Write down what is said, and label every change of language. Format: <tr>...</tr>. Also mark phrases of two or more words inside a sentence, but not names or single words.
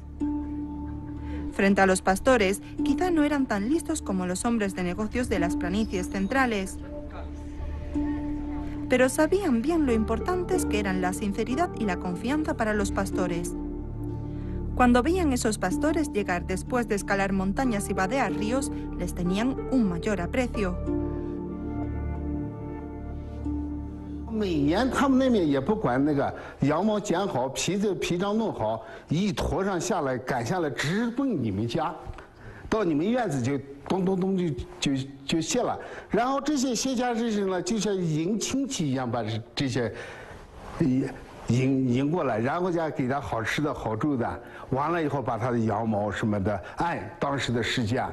<es>Frente a los pastores, quizá no eran tan listos como los hombres de negocios de las planicies centrales. Pero sabían bien lo importantes que eran la sinceridad y la confianza para los pastores. Cuando veían esos pastores llegar después de escalar montañas y vadear ríos, les tenían un mayor aprecio.</es> <zh>每年他们那边也不管那个羊毛剪好，皮张弄好，一驮上下来赶下来，直奔你们家，到你们院子就咚咚咚就卸了。然后这些卸家之人呢，就像迎亲戚一样，把这些迎过来，然后再给他好吃的好住的，完了以后把他的羊毛什么的按当时的市价。</zh>